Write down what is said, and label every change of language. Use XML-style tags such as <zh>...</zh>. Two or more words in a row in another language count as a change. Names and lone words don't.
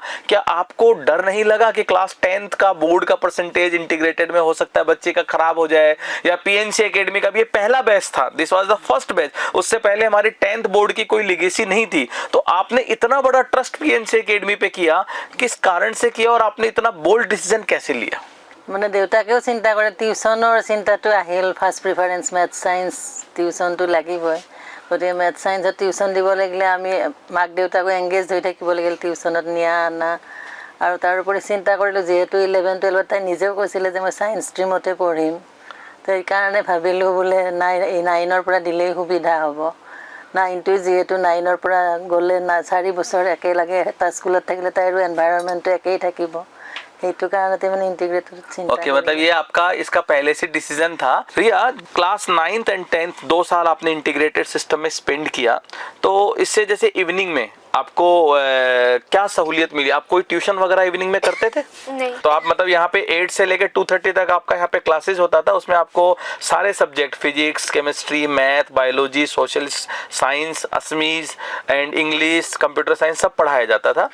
<hi>क्या आपको डर नहीं लगा कि क्लास 10th का बोर्ड का परसेंटेज इंटीग्रेटेड में हो सकता है बच्चे का खराब हो जाए? या पीएनसी एकेडमी का भी ये पहला बैच था,</hi> <en>this was the first batch,</en> <hi>उससे पहले हमारी 10th बोर्ड की कोई लेगेसी नहीं थी, तो आपने इतना बड़ा ट्रस्ट पीएनसी एकेडमी पे किया, किस कारण से किया और आपने इतना बोल्ड डिसीजन कैसे लिया?</hi> <as>মানে দেউতাকেও চিন্তা কৰে, টিউশ্যনৰ চিন্তাটো আহিল,</as> <en>first preference maths science,</en> <as>টিউশ্যনটো লাগিবই, গতিকে মেথছ ছায়েন্সত টিউশ্যন দিব লাগিলে আমি মাক দেউতাকো এংগেজ হৈ থাকিব লাগিল টিউশ্যনত নিয়া আনা, আৰু তাৰোপৰি চিন্তা কৰিলোঁ যিহেতু 11-12ত তাই নিজেও কৈছিলে যে মই</as> <en>science streamতে</en> <as>পঢ়িম, তো সেইকাৰণে ভাবিলোঁ বোলে এই 9ৰ পৰা দিলেই সুবিধা হ'ব। 9টো যিহেতু 9ৰ পৰা গ'লে 4 বছৰ একেলগে এটা স্কুলত থাকিলে তাইৰো এনভাইৰনমেণ্টটো একেই থাকিব, সেইটো কাৰণতে মানে</as> <hi>इंटीग्रेटेड चिंता। ओके, मतलब ये आपका इसका पहले से डिसीजन था। रिया,</hi> <en>class 9th and 10th</en> <hi>2 साल आपने</hi> <en>integrated system</en> <hi>में स्पेंड किया, तो इससे जैसे इवनिंग में आपको क्या सहूलियत मिली? आप कोई ट्यूशन वगैरह इवनिंग में करते थे? नहीं। तो आप मतलब यहाँ पे 8 से लेकर 2:30 तक आपका यहाँ पे क्लासेस होता था, उसमें आपको सारे</hi> <en>subject physics, chemistry, math, biology, social science, Assamese and English, computer science</en> <hi>सब पढ़ाया जाता था।</hi>